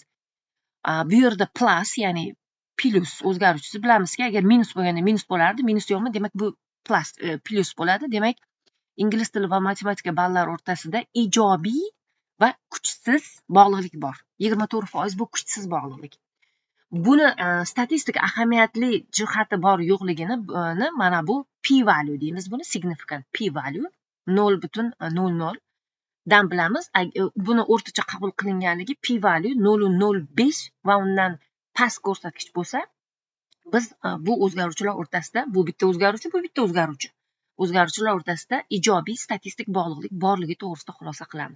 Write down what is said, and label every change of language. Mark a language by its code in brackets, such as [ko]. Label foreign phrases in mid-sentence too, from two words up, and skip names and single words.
[uz] Bu yerda plus, ya'ni plus o'zgaruvchisi, bilamizki, agar minus bo'lganda minus bo'lardi, minus yo'qmi, demak bu plus plus bo'ladi. Demak, ingliz tili va matematika ballar o'rtasida ijobiy va kuchsiz bog'liqlik bor. 24% bu kuchsiz bog'liqlik. Buni statistik ahamiyatli jihati bor yo'qligini mana bu [en] p value [uz] deymiz. Buni [en] significant p value [uz] 0.00 dan bilamiz. Buni o'rtacha qabul qilinganligi [en] p value [uz] 0.05 va undan past ko'rsatkich bo'lsa, biz bu o'zgaruvchilar o'rtasida, bu bitta o'zgaruvchi, bu bitta o'zgaruvchi. O'zgaruvchilar o'rtasida ijobiy statistik bog'liqlik borligi to'g'risida xulosa qilamiz.